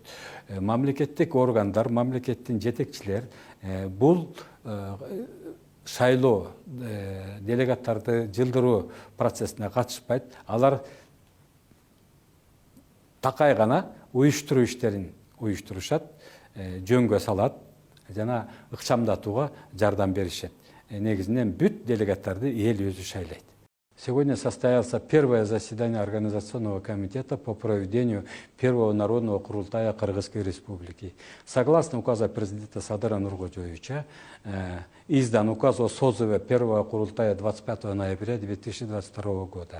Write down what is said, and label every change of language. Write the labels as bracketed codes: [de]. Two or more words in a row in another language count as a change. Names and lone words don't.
[ky] Мамлекеттик органдар, мамлекеттин жетекчилер бул шайлоо делегаттарды жылдыруу процессине катышпайт. Алар такай гана уюштуруу иштерин уюштурушат, жөнгө салат жана ыкчамдатууга жардам беришет. Негизинен бүт делегаттарды эл өзү шайлайт. [ru] Сегодня состоялся первое заседание Организационного комитета по проведению первого народного курултая Кыргызской Республики. Согласно указа президента Садыра Нуркожоевича, издан указ о созыве первого курултая 25 ноября 2022 года.